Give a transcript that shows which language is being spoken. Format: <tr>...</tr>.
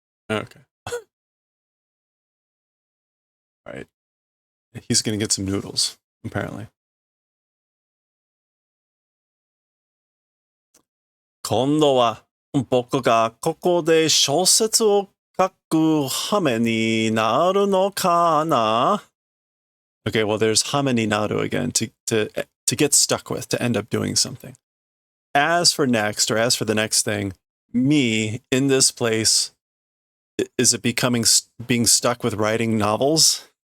<en>Okay. All right. He's going to get some noodles, apparently.</en> <ja>今度は僕がここで小説を書く羽目になるのかな?</ja> <en>Okay, well, there's hame ni naru again, to get stuck with, to end up doing something. As for next, or as for the next thing, me, in this place, is it being stuck with writing novels?</en>